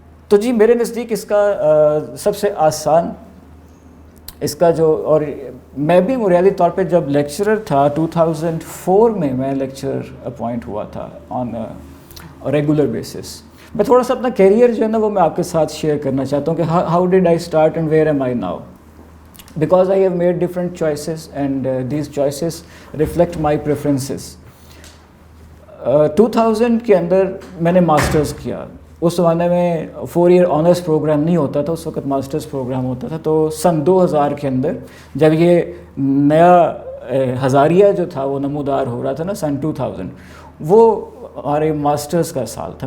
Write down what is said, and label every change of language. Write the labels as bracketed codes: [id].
[ur] تو جی میرے نزدیک اس کا سب سے آسان اس کا جو، اور میں بھی بنیادی طور پہ جب لیکچرر تھا 2004 میں لیکچرر اپوائنٹ ہوا تھا [en] On regular basis. [ur] میں تھوڑا سا اپنا کیریئر جو ہے نا وہ میں آپ کے ساتھ شیئر کرنا چاہتا ہوں کہ [en] How did I start and where am I now. Because I have made different choices and these choices reflect my preferences. [ur] 2000 کے اندر میں نے ماسٹرز کیا. اس زمانے میں 4 ایئر آنرس پروگرام نہیں ہوتا تھا، اس وقت ماسٹرز پروگرام ہوتا تھا. تو سن 2000 کے اندر جب یہ نیا ہزاریہ جو تھا وہ نمودار ہو رہا تھا نا، سن 2000 وہ ہمارے ماسٹرز کا سال تھا.